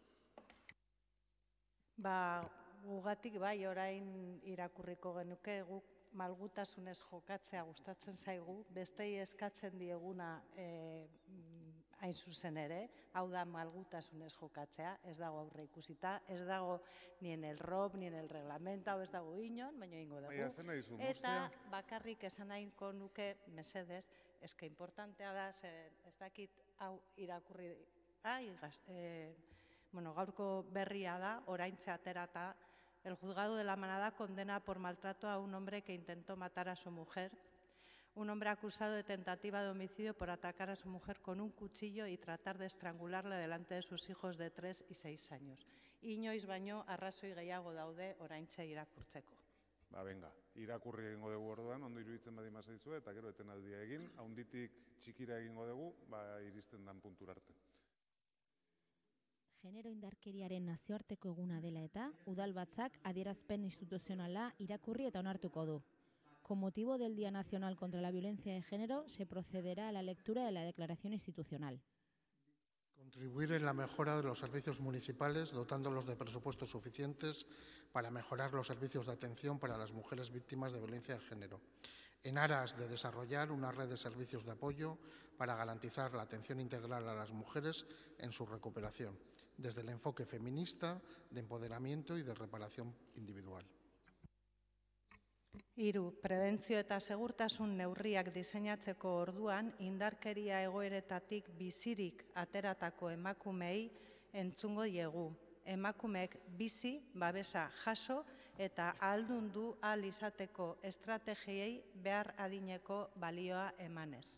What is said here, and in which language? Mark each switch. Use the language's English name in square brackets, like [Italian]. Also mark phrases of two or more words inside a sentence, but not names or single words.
[Basque] Gugatik bai, orain irakurriko genuke, guk malgutasunez jokatzea gustatzen zaigu, bestei eskatzen dieguna hain zuzen ere, hau da malgutasunez jokatzea, ez dago aurre ikusita, ez dago [Spanish] ni en el ROB, ni en el reglamento, [Basque] hau ez dago inon, baina ingo dugu. Eta bakarrik esan nahiko nuke, mesedez, eske importantea da, ez dakit hau irakurri, gaurko berria da, oraintze aterata, [Spanish] el juzgado de la Manada condena por maltrato a un hombre que intentó matar a su mujer, un hombre acusado de tentativa de homicidio por atacar a su mujer con un cuchillo y tratar de estrangularla delante de sus hijos de 3 y 6 años. [Basque] Inoiz baino arrazoi gehiago daude oraintxe irakurtzeko. Venga, irakurri egingo dugu orduan, ondo iruditzen badi mazaizu, eta gero etenaldia egin, haunditik txikira egingo dugu, iristen dan puntura arte. Genero indarkeriaren nazioarteko eguna dela eta, udalbatzak adierazpen instituzionala irakurri eta onartuko du. [Spanish] Con motivo del Día Nacional contra la Violencia de Género, se procederá a la lectura de la declaración institucional. Contribuir en la mejora de los servicios municipales, dotándolos de presupuestos suficientes para mejorar los servicios de atención para las mujeres víctimas de violencia de género, en aras de desarrollar una red de servicios de apoyo para garantizar la atención integral a las mujeres en su recuperación, desde el enfoque feminista, de empoderamiento y de reparación individual. 3. [Basque] Prebentzio eta segurtasun neurriak diseinatzeko orduan indarkeria egoeretatik bizirik ateratako emakumei entzungo diegu. Emakumeek bizi, babesa jaso eta ahaldundu ahal izateko estrategiei behar adineko balioa emanez.